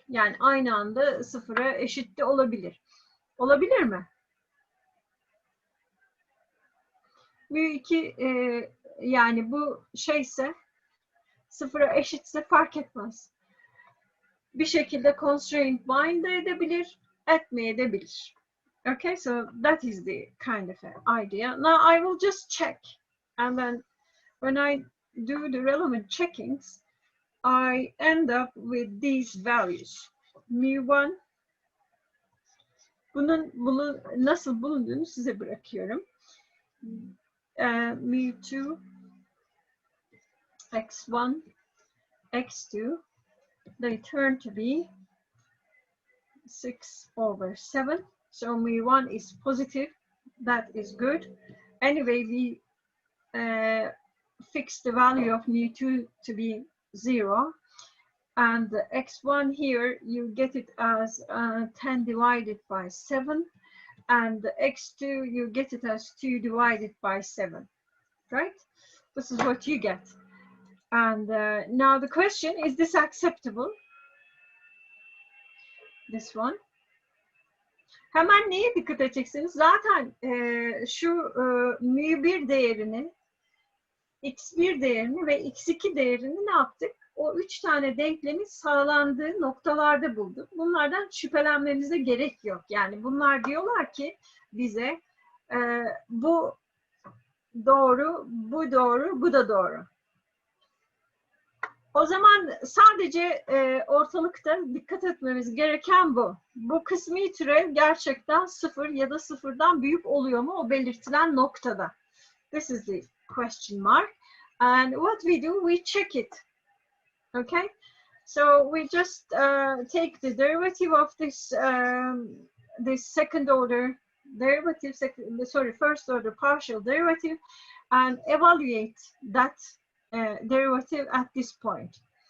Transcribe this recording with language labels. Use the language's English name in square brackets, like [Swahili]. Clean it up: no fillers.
[Turkish] Yani aynı anda sıfıra eşit de olabilir. Olabilir mi? mu2 yani bu şeyse sıfıra eşitse fark etmez. Bir şekilde constraint bind edebilir, etmeyebilir. [English] Okay, so that is the kind of idea. Now I will just check, and then when I do the relevant checkings, I end up with these values. [Turkish] Mu1, bunu nasıl bulunduğunu size bırakıyorum. [English] Mu2, x1, x2, they turn to be 6/7. So mu1 is positive. That is good. Anyway, we fix the value of mu2 to be 0. And the x1 here, you get it as 10 divided by 7. And the x2, you get it as 2 divided by 7. Right? This is what you get. And now the question, is this acceptable? This one. [Turkish] Hemen neye dikkat edeceksiniz? Zaten şu mu1 değerini, x1 değerini ve x2 değerini ne yaptık? O 3 tane denklemin sağlandığı noktalarda bulduk. Bunlardan şüphelenmemize gerek yok. Yani bunlar diyorlar ki bize bu doğru, bu doğru, bu da doğru. O zaman sadece ortalıkta dikkat etmemiz gereken bu. Bu kısmi türev gerçekten sıfır ya da sıfırdan büyük oluyor mu o belirtilen noktada? [English] This is the question mark. And what we do, we check it. Okay? So we just take the derivative of this this second order derivative, first order partial derivative, and evaluate that derivative at this point.